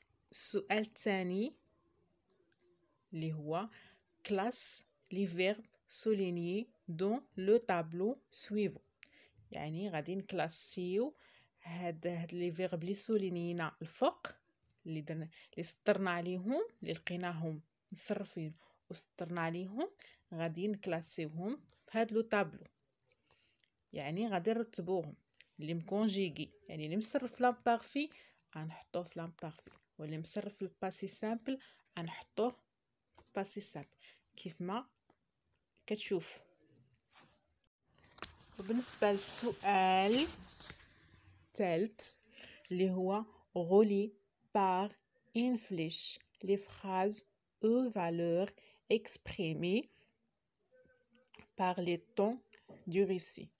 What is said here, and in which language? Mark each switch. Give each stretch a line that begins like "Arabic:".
Arabic: السؤال الثاني اللي هو
French: classe les verbes soulignés dans le tableau suivant.
Arabic: يعني غادي نكلاسيو هاد لي فيرب اللي سولينينا الفوق اللي درنا اللي سطرنا عليهم اللي لقيناهم مصرفين وسطرنا عليهم، غادي نكلاسيوهم في هاد لو طابلو. يعني غادي نرتبوهم اللي مكونجيغي، يعني اللي مصرف لامبارفي غنحطوه في لامبارفي، واللي مصرف الباسي سامبل غنحطوه باسي سامبل كيف ما كتشوف. وبالنسبه للسؤال الثالث اللي هو
French: relie par une flèche les phrases aux valeurs exprimées par les tons du récit.